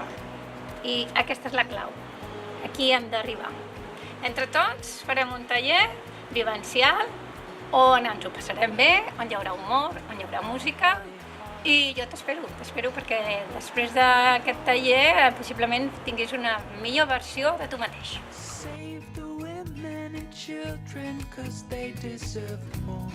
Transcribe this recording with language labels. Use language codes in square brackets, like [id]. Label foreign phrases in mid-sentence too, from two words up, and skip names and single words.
[ca] I aquesta és la clau. Aquí hem d'arribar. Entre tots farem un taller vivencial on ens ho passarem bé, on hi haurà humor, on hi haurà música. I jo t'espero perquè després d'aquest taller possiblement tinguis una millor versió de tu mateix. [en] Save the women and children 'cause they deserve more.